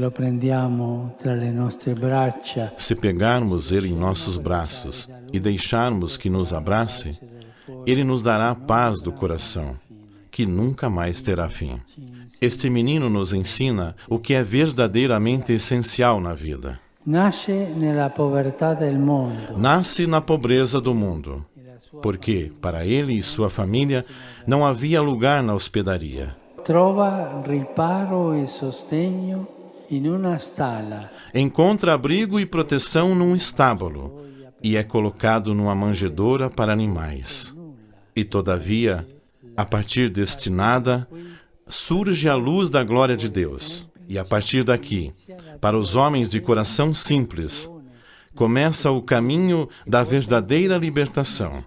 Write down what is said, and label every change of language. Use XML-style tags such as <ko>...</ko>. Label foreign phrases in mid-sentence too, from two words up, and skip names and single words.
<pt>Se pegarmos ele em nossos braços e deixarmos que nos abrace, ele nos dará a paz do coração, que nunca mais terá fim. Este menino nos ensina o que é verdadeiramente essencial na vida.</pt> <it>Nasce nella povertà del mondo.</it> <pt>Nasce na pobreza do mundo, porque, para ele e sua família, não havia lugar na hospedaria.</pt> <it>Trova riparo e sostegno in una stalla.</it> <pt>Encontra abrigo e proteção num estábulo e é colocado numa manjedoura para animais. E, todavia, a partir deste nada, surge a luz da glória de Deus. E a partir daqui, para os homens de coração simples, começa o caminho da verdadeira libertação.</pt>